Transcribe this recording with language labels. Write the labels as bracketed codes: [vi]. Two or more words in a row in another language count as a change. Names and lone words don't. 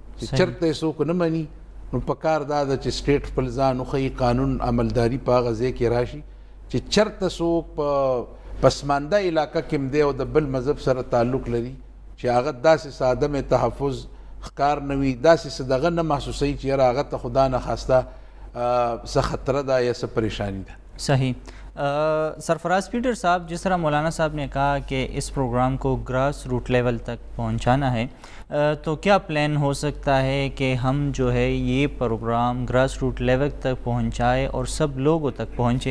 [ps] چې چرته یې څوک نه مني نو په کار دا ده چې سټیټ خپل ځان وښیي، قانون عملداري په هغه ځای کې راشي چې چرته څوک په پسمانده علاقه کې هم دی او د بل مذهب سره تعلق لري چې هغه داسې څه عدم تحفظ ښکار نه وي، داسې څه دغه نه محسوسوي چې یاره هغه ته خدا نخواسته څه خطره ده یا څه پریشانی ده. صحیح. [ur] سرفراز پیٹر صاحب، جس طرح مولانا صاحب نے کہا کہ اس پروگرام کو [en] grass root level [ur] تک پہنچانا ہے، تو کیا پلان ہو سکتا ہے کہ ہم جو ہے یہ پروگرام [en] grass root level [ur] تک پہنچائے اور سب لوگوں تک پہنچے؟